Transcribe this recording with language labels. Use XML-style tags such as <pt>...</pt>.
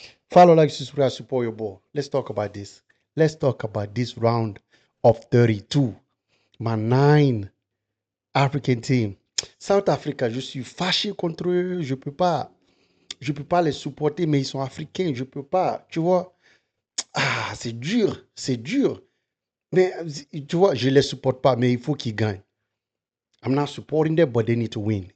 <en>Follow, like, subscribe, support your boy. Let's talk about this. Let's talk about this round of 32. My 9 African team.</en> <fr>South Africa, je suis fâché contre eux. Je peux pas les supporter, mais ils sont africains. Je peux pas. Tu vois? Ah, c'est dur. C'est dur. Mais tu vois, je les supporte pas, mais il faut qu'ils gagnent.</fr> <en>I'm not supporting them, but they need to win.</en>